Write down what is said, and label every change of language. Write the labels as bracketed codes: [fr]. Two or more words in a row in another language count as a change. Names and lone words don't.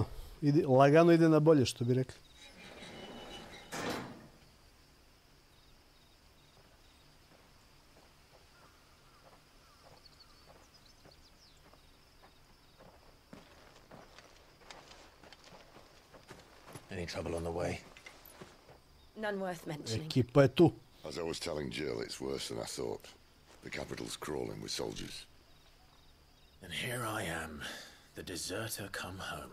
[hr] Lagano ide na bolje, što bi rekli. [en] Any trouble on the way? None worth mentioning. [hr] Ekipa je tu. [en] As I was telling Jill, it's worse than I thought. The capital's crawling with soldiers. And here I am, the deserter come home.